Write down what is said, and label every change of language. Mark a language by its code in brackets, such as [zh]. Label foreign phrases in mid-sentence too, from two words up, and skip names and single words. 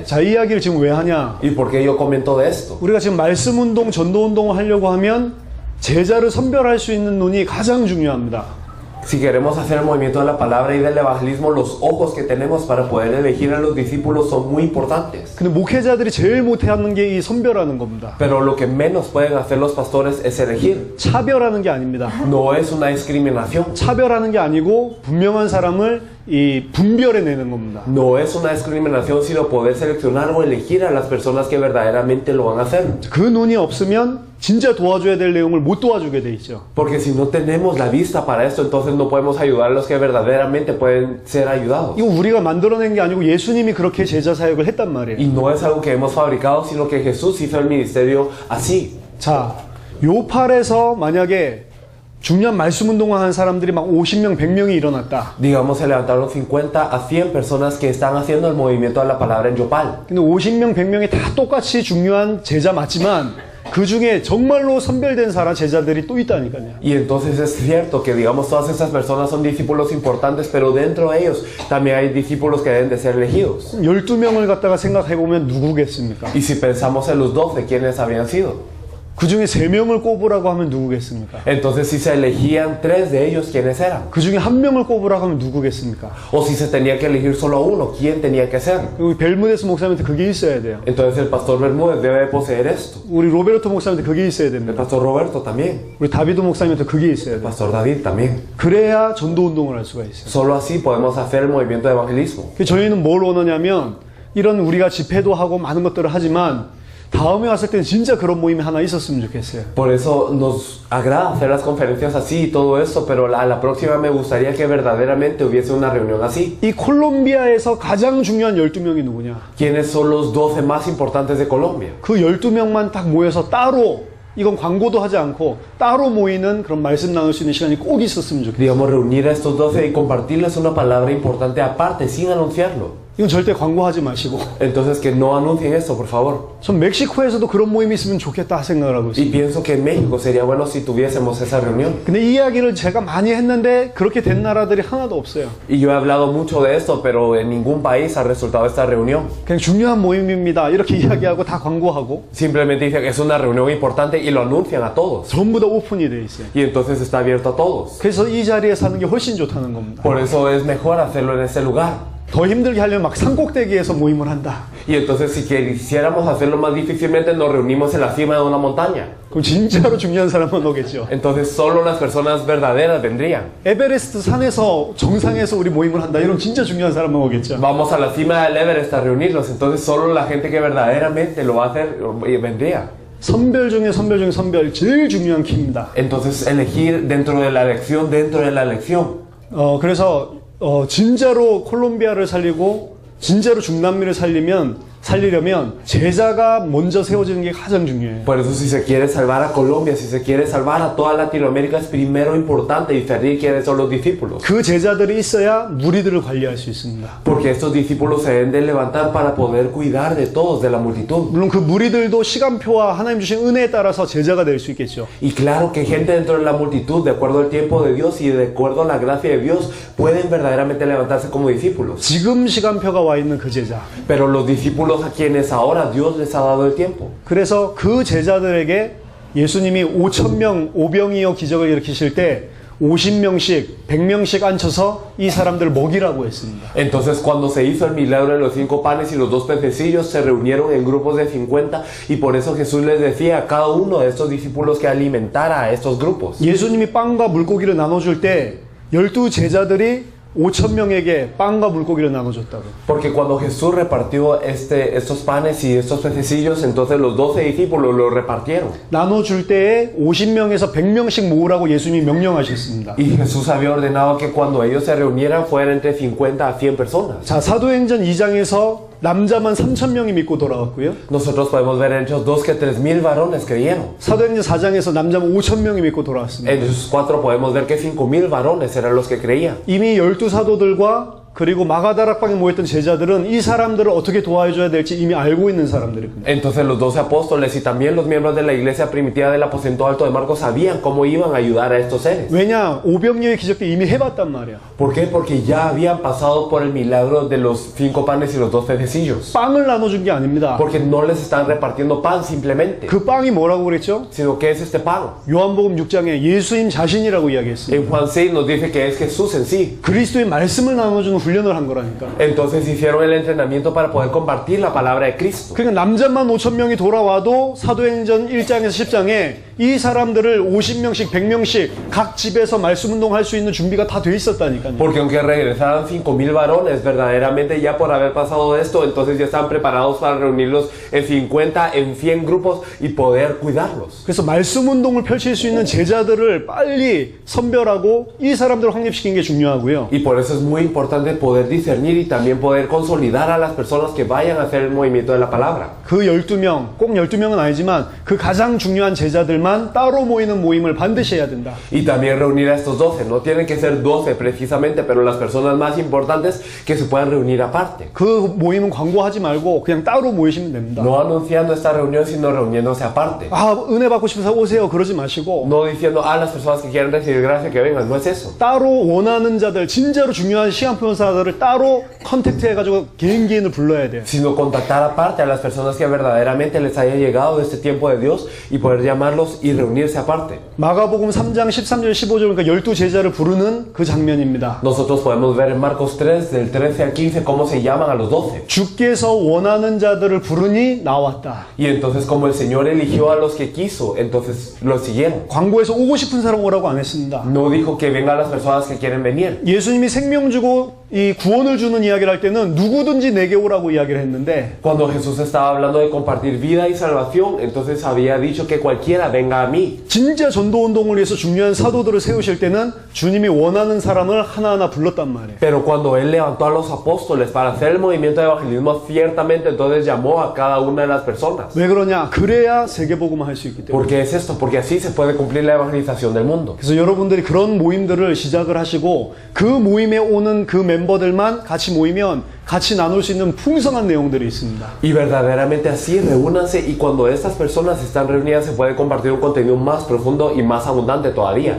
[ko] 자, 이 이야기를 지금 왜 하냐? [es] ¿Y por qué yo comento de esto? [ko] 우리가 지금 말씀 운동, 전도 운동을 하려고 하면 제자를 선별할 수 있는 눈이 가장 중요합니다. [es] Si queremos hacer el movimiento de la palabra y del evangelismo, los ojos que tenemos para poder elegir a los discípulos son muy importantes. [ko] 근데 목회자들이 제일 못하는 게 이 선별하는 겁니다. [es] Pero lo que menos pueden hacer los pastores es elegir. [ko] 차별하는 게 아닙니다. [es] No es una discriminación. [ko] 차별하는 게 아니고 분명한 사람을 이 분별해내는 겁니다. [es] No es una discriminación, sino poder seleccionar o elegir a las personas que verdaderamente lo van a hacer. [ko] 그 눈이 없으면 진짜 도와줘야 될 내용을 못 도와주게 돼 있죠. [es] Porque si no tenemos la vista para esto, entonces no podemos ayudar a los que verdaderamente pueden ser ayudados. [ko] 이거 우리가 만들어낸 게 아니고 예수님이 그렇게 제자 사역을 했단 말이에요. [es] Y no es algo que hemos fabricado, sino que Jesús hizo el ministerio así. [ko] 자, 요팔에서 만약에 중요한 말씀 운동을 한 사람들이 막 50명, 100명이 일어났다. [es] Digamos, se levantaron 50 a 100 personas que están haciendo el movimiento de la palabra en Yopal. [ko] 근데 50명, 100명이 다 똑같이 중요한 제자 맞지만 그 중에 정말로 선별된 사람 제자들이 또 있다니까요. [es] Y entonces es cierto que, digamos, todas esas personas son discípulos importantes, pero dentro de ellos también hay discípulos que deben de ser elegidos. [ko] 12명을 갖다가 생각해 보면 누구겠습니까? [es] Y si pensamos en los 12, ¿quiénes habrían sido? [ko] 그 중에 3명을 꼽으라고 하면 누구겠습니까? [es] Entonces, si se elegían 3 de ellos, ¿quiénes eran? [ko] 그 중에 1명을 꼽으라고 하면 누구겠습니까? [es] O si se tenía que elegir solo a uno, ¿quién tenía que ser? [ko] 우리 벨무데스 목사님한테 그게 있어야 돼요. [es] Entonces, el pastor Bermúdez debe de poseer esto. [ko] 우리 로베르토 목사님한테 그게 있어야 [es] El [ko] 됩니다. [es] pastor Roberto también. [ko] 우리 다비도 목사님한테 그게 있어야 [es] El [ko] 돼요. [es] pastor David también. [ko] 그래야 전도 운동을 할 수가 있어요. [es] Solo así podemos hacer el movimiento de evangelismo. [ko] 저희는 뭘 원하냐면 이런 우리가 집회도 하고 많은 것들을 하지만 다음에 왔을 때는 진짜 그런 모임이 하나 있었으면 좋겠어요. [es] Por eso nos agrada hacer las conferencias así y todo eso, pero a la próxima me gustaría que verdaderamente hubiese una reunión así. [ko] 이 콜롬비아에서 가장 중요한 12명이 누구냐? [es] ¿Quiénes son los 12 más importantes de Colombia? [ko] 그 12명만 딱 모여서 따로 이건 광고도 하지 않고 따로 모이는 그런 말씀 나눌 수 있는 시간이 꼭 있었으면 좋겠어요. [es] Digamos, reunir a estos 12 y compartirles una palabra importante aparte, sin anunciarlo. [ko] 이건 절대 광고하지 마시고 [es] Entonces, que no anuncien esto, por favor. [ko] 전 멕시코에서도 그런 모임이 있으면 좋겠다 생각을 하고 있어요. [es] Y pienso que en México sería bueno si tuviésemos esa reunión. [ko] 근데 이 이야기를 제가 많이 했는데 그렇게 된 나라들이 하나도 없어요. [es] Y yo he hablado mucho de esto, pero en ningún país ha resultado esta reunión. [ko] 그냥 중요한 모임입니다 이렇게 이야기하고 다 광고하고 [es] Simplemente dicen que es una reunión importante y lo anuncian a todos. [ko] 전부 다 오픈이 돼 있어요. [es] Y entonces está abierto a todos. [ko] 그래서 이 자리에 사는 게 훨씬 좋다는 겁니다. [es] Por eso es mejor hacerlo en ese lugar. [ko] 더 힘들게 하려면 막 산꼭대기에서 모임을 한다. [es] Y entonces si quisiéramos hacerlo más difícilmente, nos reunimos en la cima de una montaña. [ko] 그럼 진짜로 중요한 사람만 오겠죠. [es] Entonces solo las personas verdaderas vendrían. [ko] 에베레스트 산에서 정상에서 우리 모임을 한다. 이런 진짜 중요한 사람만 오겠죠. [es] Vamos a la cima del Everest a reunirnos, entonces solo la gente que verdaderamente lo va a hacer vendría. [ko] 선별 중에 선별 중에 선별 제일 중요한 키입니다. [es] Entonces elegir dentro de la elección, dentro de la elección. [ko] 그래서 진짜로 콜롬비아를 살리고 진짜로 중남미를 살리면 살리려면 제자가 먼저 세워지는 게 가장 중요해요. [es] Por eso si se quiere salvar a Colombia, si se quiere salvar a toda Latinoamérica, es primero importante discernir quiénes son los discípulos. [ko] 그 제자들이 있어야 무리들을 관리할 수 있습니다. [es] Porque estos discípulos se deben de levantar para poder cuidar de todos, de la multitud. [ko] 물론 그 무리들도 시간표와 하나님 주신 은혜에 따라서 제자가 될 수 있겠죠. [es] Y claro que gente dentro de la multitud, de acuerdo al tiempo de Dios y de acuerdo a la gracia de Dios, pueden verdaderamente levantarse como discípulos. [ko] 지금 시간표가 와 있는 그 제자. [es] Pero los discípulos a quienes ahora Dios les ha dado el tiempo. [ko] 그래서 그 제자들에게 예수님이 5,000명 오병이어 기적을 일으키실 때 50명씩, 100명씩 앉혀서 이 사람들을 먹이라고 했습니다. [es] Entonces cuando se hizo el milagro de los 5 panes y los 2 pececillos, se reunieron en grupos de 50 y por eso Jesús les decía a cada uno de estos discípulos que alimentara a estos grupos. [ko] 예수님이 빵과 물고기를 나눠줄 때 12 제자들이 5,000명에게 빵과 물고기를 나눠줬다고. [es] Porque cuando Jesús repartió estos panes y estos pececillos, entonces los 12 discípulos los repartieron. [ko] 나눠줄 때에 50명에서 100명씩 모으라고 예수님이 명령하셨습니다. [es] Y Jesús había ordenado que cuando ellos se reunieran fueran entre 50 a 100 personas. [ko] 자, 사도행전 2장에서 남자만 3,000명이 믿고 돌아왔고요. [es] Nosotros podemos ver en Hechos 2 que 3,000 varones creyeron. [ko] 사도행전 4장에서 남자만 5,000명이 믿고 돌아왔습니다. [es] En Hechos 4 podemos ver que 5,000 varones eran los que creían. [ko] 이미 12 사도들과 그리고 마가다락방에 모였던 제자들은 이 사람들을 어떻게 도와줘야 될지 이미 알고 있는 사람들입니다. [es] Entonces los 12 apóstoles y también los miembros de la iglesia primitiva del aposento alto de Marcos sabían cómo iban a ayudar a estos seres. [ko] 왜냐? 오병이어의 기적 때 이미 해봤단 말이야. [es] ¿Por qué? Porque ya habían pasado por el milagro de los 5 panes y los 2 pececillos. [ko] 빵을 나눠준 게 아닙니다. [es] Porque no les están repartiendo pan simplemente, [ko] 그 빵이 뭐라고 그랬죠? [es] sino que es este pan. [ko] 요한복음 6장에 예수님 자신이라고 이야기했습니다. [es] En Juan 6 nos dice que es Jesús en sí. [ko] 그리스도의 말씀을 나눠주는 훈련을 한 거라니까. [es] Entonces hicieron el entrenamiento para poder compartir la palabra de Cristo. [ko] 그러니까 남자만 5,000명이 돌아와도 사도행전 1장에서 10장에 이 사람들을 50명씩 100명씩 각 집에서 말씀 운동할 수 있는 준비가 다 돼 있었다니까요. [es] Porque aunque regresaran 5,000 varones, verdaderamente ya por haber pasado esto, entonces ya están preparados para reunirlos en 50, en 100 grupos y poder cuidarlos. [ko] 그래서 말씀 운동을 펼칠 수 있는 제자들을 빨리 선별하고 이 사람들을 확립시키는 게 중요하고요. [es] Y por eso es muy importante poder discernir y también poder consolidar a las personas que vayan a hacer el movimiento de la palabra. [ko] 그 12명, 꼭 12명은 아니지만 그 가장 중요한 제자들만 따로 모이는 모임을 반드시 해야 된다. [es] Y también reunir a estos 12. No tienen que ser 12 precisamente, pero las personas más importantes que se puedan reunir aparte. [ko] 그 모임은 광고하지 말고 그냥 따로 모이시면 됩니다. [es] No anunciando esta reunión, sino reuniéndose aparte. [ko] 아, 은혜 받고 싶어서 오세요. 그러지 마시고 [es] No diciendo a las personas que quieren recibir gracia que vengan. No es eso. [ko] 따로 원하는 자들, 진짜로 중요한 시간표사들을 따로 컨택트 해가지고 개인을 불러야 돼요. [es] Sino contactar aparte a las personas que verdaderamente les haya llegado este tiempo de Dios y poder llamarlos y reunirse aparte. [ko] 마가복음 3장 13절 15절 그러니까 12 제자를 부르는 그 장면입니다. [es] Nosotros podemos ver en Marcos 3 del 13 al 15 cómo se llaman a los 12. [ko] 주께서 원하는 자들을 부르니 나왔다. [es] Y entonces como el Señor eligió a los que quiso, entonces los siguieron. [ko] 광고에서 오고 싶은 사람 오라고 안 했습니다. [es] No dijo que vengan las personas que quieren venir. [ko] 예수님이 생명 주고 이 구원을 주는 이야기를 할 때는 누구든지 내게 오라고 이야기를 했는데 [es] Cuando Jesús estaba hablando de compartir vida y salvación, entonces había dicho que cualquiera venga a mí. [ko] 진짜 전도 운동을 위해서 중요한 사도들을 세우실 때는 주님이 원하는 사람을 하나하나 불렀단 말이에요. [es] Pero cuando Él levantó a los apóstoles para hacer el movimiento de evangelismo, ciertamente entonces llamó a cada una de las personas. [ko] 왜 그러냐? 그래야 세계복음을 할 수 있기 때문에. [es] ¿Por qué es esto? Porque así se puede cumplir la evangelización del mundo. [ko] 그래서 여러분들이 그런 모임들을 시작을 하시고 그 모임에 오는 그 멤버들만 같이 모이면 같이 나눌 수 있는 풍성한 내용들이 있습니다. [es] Y verdaderamente así reúnanse y cuando estas personas están reunidas se puede compartir un contenido más profundo y más abundante todavía.